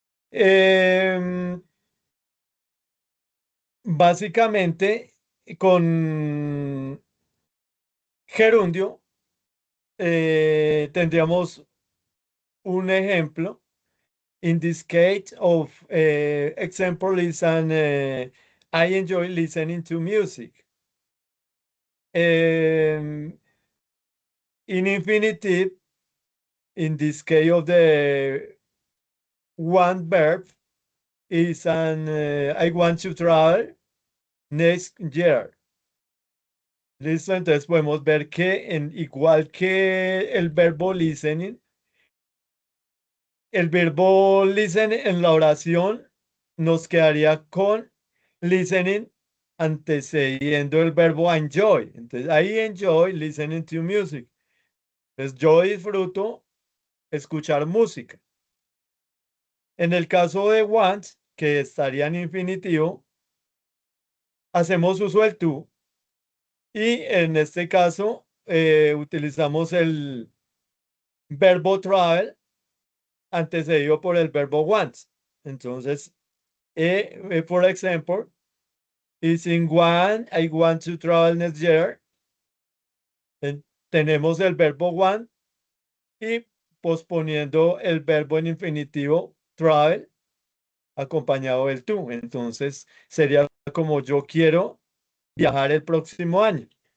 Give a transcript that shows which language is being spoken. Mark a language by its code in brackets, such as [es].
[es] Em, Básicamente, con gerundio tendríamos un ejemplo. [en] In this case of example is I enjoy listening to music. In infinitive, in this case of the one verb is I want to travel next year. [es] Listo, entonces podemos ver que igual que el verbo listening, el verbo listen en la oración nos quedaría con listening antecediendo el verbo enjoy. Entonces, [en] I enjoy listening to music. [es] Entonces, yo disfruto escuchar música. En el caso de want, que estaría en infinitivo, hacemos uso del to y en este caso utilizamos el verbo travel antecedido por el verbo want. Entonces, por ejemplo, [en] is in one, I want to travel next year. [es] Tenemos el verbo want y posponiendo el verbo en infinitivo travel acompañado del to. Entonces sería como yo quiero viajar el próximo año.